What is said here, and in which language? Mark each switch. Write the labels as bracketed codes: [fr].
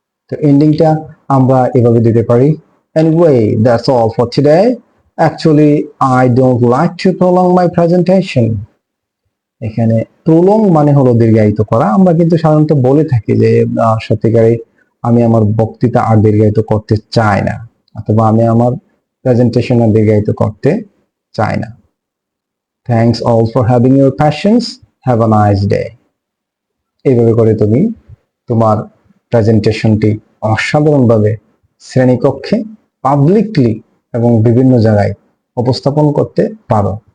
[bn] তো এন্ডিংটা আমরা এভাবে দিতে পারি, [en] anyway that's all for today. Actually I don't like to prolong my presentation. [bn] এখানে প্রলং মানে হলো দীর্ঘায়িত করা। আমরা কিন্তু সাধারণত বলে থাকি যে সত্যিকারে আমি আমার বক্তৃতা আর দীর্ঘায়িত করতে চাই না, অথবা আমি আমার প্রেজেন্টেশন আর দীর্ঘায়িত করতে চাই না। [en] Thanks all for having your patience, have a nice day. [bn] এইভাবে করে তুমি তোমার প্রেজেন্টেশনটি অসাধারণভাবে শ্রেণীকক্ষে, পাবলিকলি এবং বিভিন্ন জায়গায় উপস্থাপন করতে পারো।